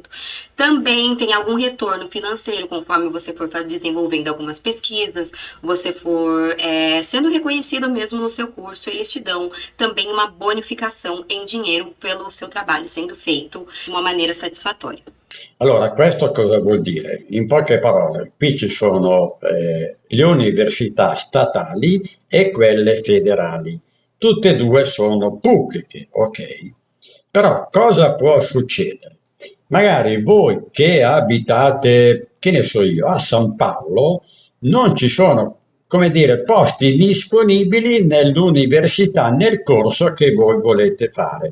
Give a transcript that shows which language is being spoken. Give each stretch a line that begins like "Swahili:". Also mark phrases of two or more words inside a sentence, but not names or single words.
Portuguese: Também tem algum retorno financeiro conforme você for desenvolvendo algumas pesquisas, você for sendo reconhecido mesmo no seu curso, eles te dão também uma bonificação em dinheiro pelo seu trabalho sendo feito de uma maneira satisfatória.
Italian: Allora, questo cosa vuol dire? In poche parole, qui ci sono le università statali e quelle federali. Tutte e due sono pubbliche, ok? Però cosa può succedere? Magari voi che abitate, che ne so io, a San Paolo, non ci sono, come dire, posti disponibili nell'università, nel corso che voi volete fare.